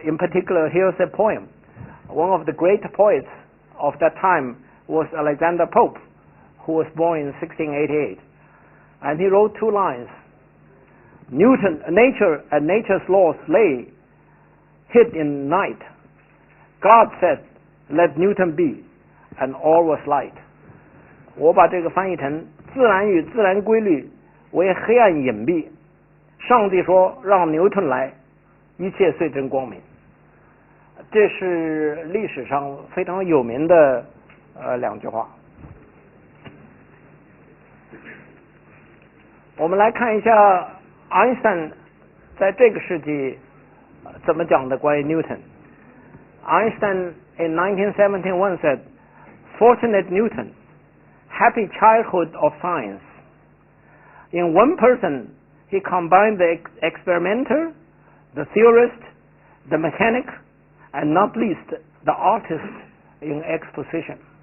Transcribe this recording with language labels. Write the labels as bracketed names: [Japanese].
[English] In particular, here's a poem. One of the great poets of that time was Alexander Pope, who was born in 1688, and he wrote two lines. Nature and nature's laws lay hid in night. God said, "Let Newton be," and all was light. [Chinese] 我把这个翻译成自然与自然规律为黑暗隐蔽，上帝说让牛顿来，一切遂真光明。这是历史上非常有名的两句话。我们来看一下爱因斯坦在这个世纪怎么讲的关于 Newton。 [English] Einstein in 1917 once said, "Fortunate Newton, happy childhood of science. In one person, he combined the experimenter, the theorist, the mechanic, and not least the artist in exposition.